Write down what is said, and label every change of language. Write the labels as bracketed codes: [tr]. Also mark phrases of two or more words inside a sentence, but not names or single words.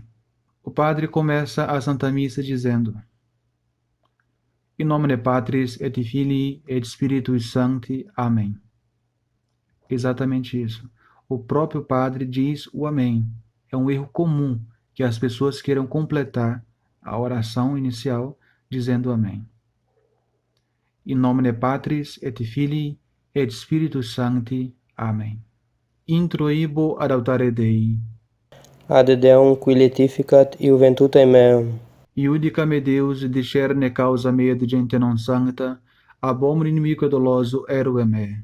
[pt] O padre começa a Santa Missa dizendo: [la] In nomine Patris et Filii et Spiritui Sancti. Amém. [pt] Exatamente isso. O próprio padre diz o Amém. É um erro comum que as pessoas queiram completar a oração inicial dizendo Amém. [la] In nomine Patris et Filii et Spiritus Sancti. Amém. Introibo ad altare Dei. Ad Deum qui letificat iuventute meam. Iudicame Deus discerne causa mea de gente non sancta, ab omni inimico e doloso erue me.